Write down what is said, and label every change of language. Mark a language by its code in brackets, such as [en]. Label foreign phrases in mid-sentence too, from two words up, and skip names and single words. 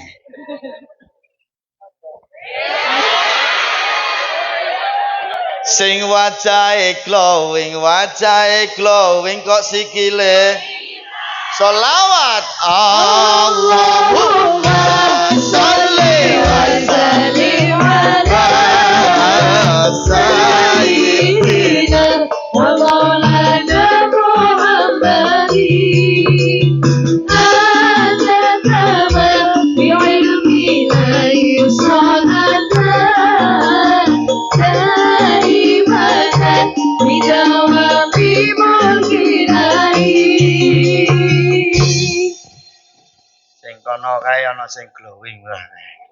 [jv] Sing wajahe glowing kok sikile sholawat. [ar] اللهم صل وسلم على سيدنا ومولانا محمد عدد ما بعلم الله صلاة كريمة بدوام ملك الله. [jv] Sing kono kae ana sing glowing wae.